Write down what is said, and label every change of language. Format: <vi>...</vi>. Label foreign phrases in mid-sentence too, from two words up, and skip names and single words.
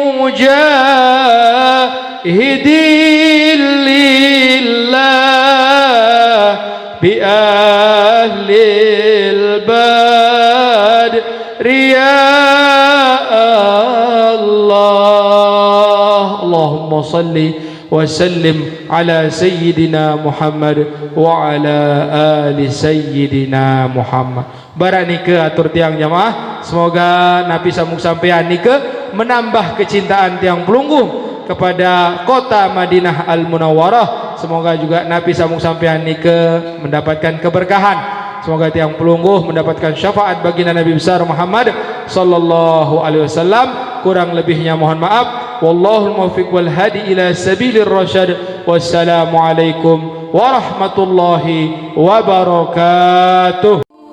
<ar>مجاهدين لله بأهل البدر يا الله. اللهم صل وسلم على سيدنا محمد وعلى آل سيدنا محمد.</ar> <sas>Barak nika atur tiang jamaah,</sas> <id>semoga Nabi sambung</id> <sas>sampean nika</sas> <id>menambah kecintaan</id> <sas>tiang pelungguh</sas> <id>kepada kota Madinah Al-Munawwarah. Semoga juga Nabi sambung</id> <sas>sampean nika</sas> <id>mendapatkan keberkahan. Semoga</id> <sas>tiang pelungguh</sas> <id>mendapatkan syafaat baginda Nabi besar Muhammad</id> <ar>صلى الله عليه وسلم.</ar> <id>Kurang lebihnya mohon maaf.</id> <ar>والله الموفق والهادي إلى سبيل الرشاد. والسلام عليكم ورحمة الله وبركاته.</ar>